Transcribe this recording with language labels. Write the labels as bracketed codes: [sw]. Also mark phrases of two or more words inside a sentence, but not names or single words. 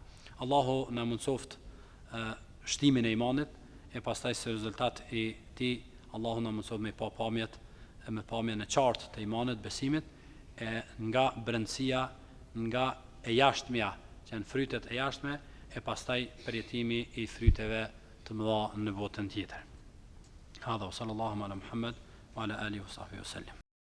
[sq] Allahu na mundsoft shtimin e imanit e pastaj se rezultat i tij Allahu na mundsoft me pamjen e qartë të imanit, besimit, e nga brendësia, nga e jashtmja, që janë frytet e jashtme, e pastaj përjetimi i fryteve të mëdha në botën tjetër. [ar] هذا صلى الله على محمد وعلى آله وصحبه وسلم.